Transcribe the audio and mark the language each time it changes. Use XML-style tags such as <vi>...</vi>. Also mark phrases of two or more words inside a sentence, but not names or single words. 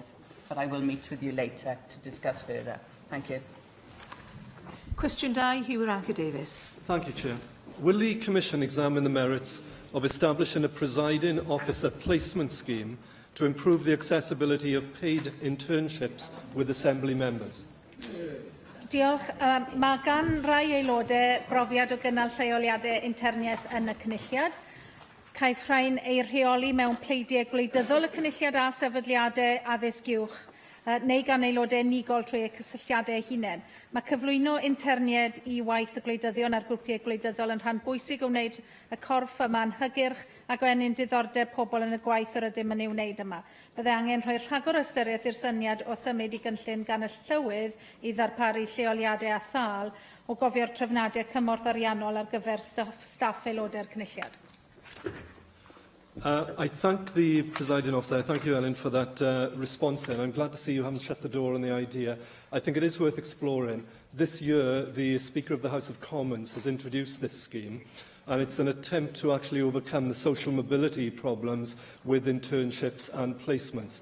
<en>But I will meet with you later to discuss further. Thank you.</en> <cy>Cwestiwn 2, Hugh Ranker-Davies.</cy> <en>Thank you, Chair. Will the Commission examine the merits of establishing a presiding officer placement scheme to improve the accessibility of paid internships with Assembly members?</en> <cy>Diolch. Mae gan rai aelodau brofiad o gynnal lleoliadau interniaeth yn y cynulliad. Caiff rhain ei rheoli mewn pleidiau gwleidyddol y cynulliad a sefydliadau addysg uwch, neu gan aelodau unigol trwy eu cysylltiadau hunain. Mae cyflwyno interniad i waith y gwleidyddion a'r grwpiau gwleidyddol yn rhan bwysig o wneud y corff yma'n hygyrch ac o enyn diddordeb pobl yn y gwaith yr ydym yn ei wneud yma. Byddai angen rhoi rhagor ystyriaeth i'r syniad o symud i gynllun gan y Llywydd i ddarparu lleoliadau a thal o gofio'r trefnadau cymorth ariannol ar gyfer staff aelodau'r cynulliad.</cy> <en>I thank the presiding officer. I thank you, Ellen, for that response there. I'm glad to see you haven't shut the door on the idea. I think it is worth exploring. This year, the Speaker of the House of Commons has introduced this scheme, and it's an attempt to actually overcome the social mobility problems with internships and placements.</en>